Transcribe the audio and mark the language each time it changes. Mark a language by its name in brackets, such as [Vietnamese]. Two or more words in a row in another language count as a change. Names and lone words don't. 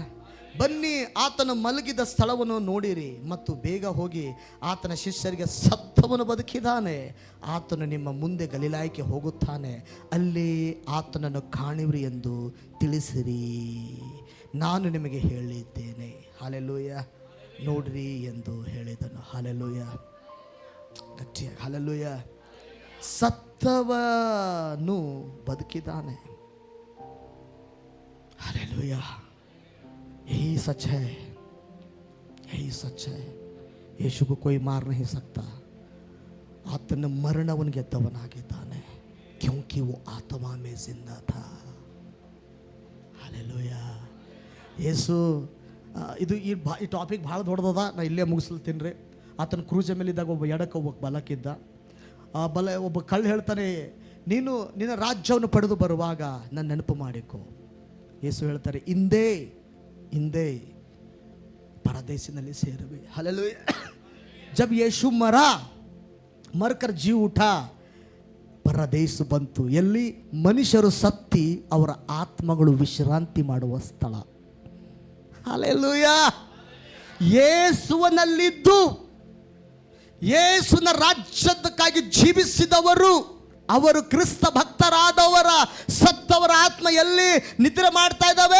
[Kannada] ಬನ್ನಿ, ಆತನು ಮಲಗಿದ ಸ್ಥಳವನ್ನು ನೋಡಿರಿ ಮತ್ತು ಬೇಗ ಹೋಗಿ ಆತನ ಶಿಷ್ಯರಿಗೆ, ಸತ್ತವನು ಬದುಕಿದ್ದಾನೆ, ಆತನು ನಿಮ್ಮ ಮುಂದೆ ಗಲಿಲಾಯಕ್ಕೆ ಹೋಗುತ್ತಾನೆ, ಅಲ್ಲಿ ಆತನನ್ನು ಕಾಣಿವ್ರಿ ಎಂದು ತಿಳಿಸಿರಿ, ನಾನು ನಿಮಗೆ ಹೇಳಿದ್ದೇನೆ. ಹಲ್ಲೆಲೂಯಾ. ನೋಡ್ರಿ ಎಂದು ಹೇಳಿದನು. ಹಲ್ಲೆಲೂಯಾ. ಗಟ್ಟಿಯಾಗಿ ಹಲ್ಲೆಲೂಯಾ. ಸತ್ತವನು ಬದುಕಿದ್ದಾನೆ. ಹಲ್ಲೆಲೂಯಾ. [Hindi] यही सच है, यही सच है. यीशु को कोई मार नहीं सकता. [Kannada] ಆತನ ಮರಣವನ್ನು ಗೆದ್ದವನಾಗಿದ್ದಾನೆ, [Hindi] क्योंकि वो आत्मा में जिंदा था. [Kannada] ಹಾಲೆಲೂಯಾ. ಯೇಸು ಇದು ಈ ಟಾಪಿಕ್ ಭಾಳ ದೊಡ್ಡದದ. ನಾ ಇಲ್ಲೇ ಮುಗಿಸ್ತೀನಿ ರೀ. ಆತನ ಕ್ರೂಜ ಮೇಲಿದ್ದಾಗ ಒಬ್ಬ ಎಡಕ್ಕೆ ಒಬ್ಬ ಬಲಕ್ಕಿದ್ದ. ಒಬ್ಬ ಕಳ್ಳ ಹೇಳ್ತಾನೆ, ನೀನು ನಿನ್ನ ರಾಜ್ಯವನ್ನು ಪಡೆದು ಬರುವಾಗ ನನ್ನ ನೆನಪು ಮಾಡಿಕೊ. ಯೇಸು ಹೇಳ್ತಾರೆ, ಹಿಂದೆ ಪರದೇಶಿನಲ್ಲಿ ಸೇರುವೆ. [Hindi] हालेलुया. जब यीशु मरकर जी उठा, [Kannada] ಪರದೇಶ ಬಂತು. ಎಲ್ಲಿ? ಮನುಷ್ಯರು ಸತ್ತಿ ಅವರ ಆತ್ಮಗಳು ವಿಶ್ರಾಂತಿ ಮಾಡುವ ಸ್ಥಳ. [Hindi] हालेलुया. [Kannada] ಯೇಸುವಿನಲ್ಲಿದ್ದು ಯೇಸುವಿನ ರಾಜ್ಯಕ್ಕಾಗಿ ಜೀವಿಸಿದವರು, ಅವರು ಕ್ರಿಸ್ತ ಭಕ್ತರಾದವರ ಸತ್ತವರ ಆತ್ಮ ಎಲ್ಲಿ ನಿದ್ರೆ ಮಾಡ್ತಾ ಇದ್ದಾವೆ?